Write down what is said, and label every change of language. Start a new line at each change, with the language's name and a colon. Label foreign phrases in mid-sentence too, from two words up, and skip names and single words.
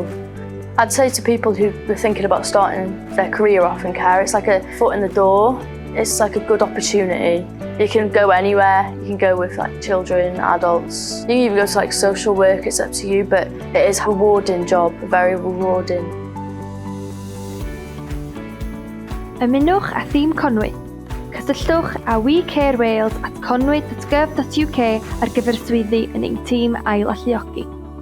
English: I'd say to people who are thinking about starting their career off in care, it's like a foot in the door. It's like a good opportunity. You can go anywhere. You can go with like children, adults. You can even go to like social work, it's up to you, but it is a rewarding job, very rewarding.
Welsh: Ymunwch â Thîm Conwy. Cysylltwch â We Care Wales at conwy.gov.uk ar gyfer swyddi yn ein tîm Ail-alluogi.